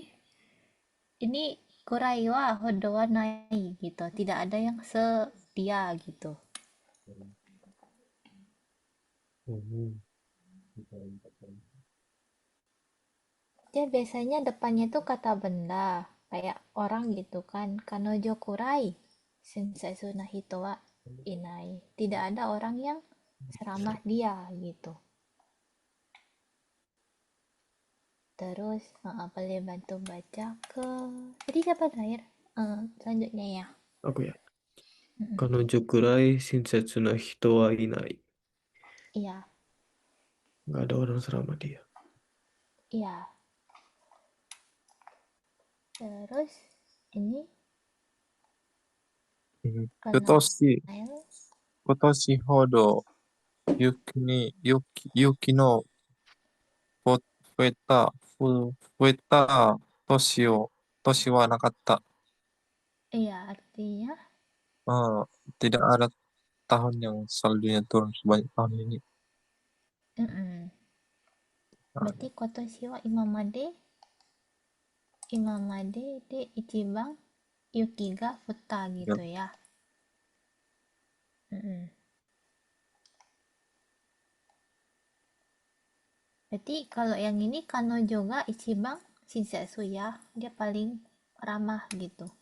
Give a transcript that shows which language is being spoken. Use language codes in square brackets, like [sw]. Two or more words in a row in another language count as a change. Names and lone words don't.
[id] Ini [ja] くらいはほどはない [id] gitu. Tidak ada yang setia gitu. Dia biasanya depannya tuh kata benda, kayak orang gitu kan. [ja] 彼女くらい、親切な人はいない. [id] Tidak ada orang yang seramah dia gitu. Terus boleh bantu baca ke tadi siapa terakhir? Selanjutnya ya. Aku ya. Mm-mm. [ja] 彼女くらい親切な人はいない. [id] Iya, Nggak ada orang seramah dia. iya. Terus ini Kotoshi, kenal [ja] 今年ほど雪の増えた、増えた年はなかった. [id] iya artinya Ah, tidak ada tahun yang saldonya turun sebanyak tahun ini. mm-mm. Ah, [ja] Berarti 今年は今までで一番雪が降った [id] ya. gitu ya. Mm-mm. Berarti kalau yang ini [ja] 彼女が一番親切 [id] ya, dia paling ramah gitu.